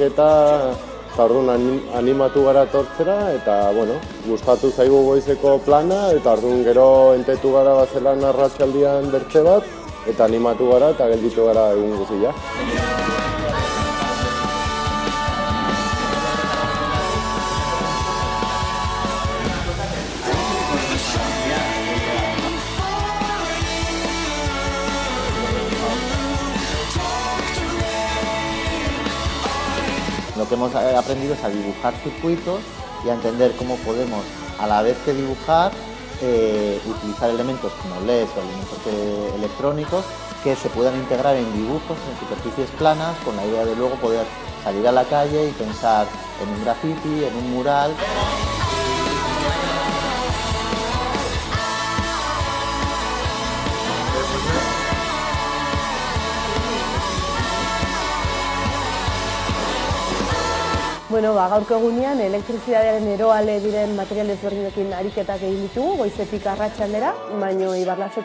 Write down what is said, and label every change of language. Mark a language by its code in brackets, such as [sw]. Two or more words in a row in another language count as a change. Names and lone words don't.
[eu] eta orduan animatu gara etortzera eta gustatu zaigu goizeko plana eta orduan gero entetu gara bazela arratsaldean bertze bat eta animatu gara eta gelditu gara egun guztia. [es] Lo que hemos aprendido es a dibujar circuitos y a entender cómo podemos, a la vez que dibujar, utilizar elementos como LEDs o elementos electrónicos que se puedan integrar en dibujos, en superficies planas, con la idea de luego poder salir a la calle y pensar en un graffiti, en un mural. [eu] Gaurko egunean elektrizidadearen eroale diren material ezberdinekin ariketak egin ditugu, goizetik arratsaldera, baina Ibarlaseko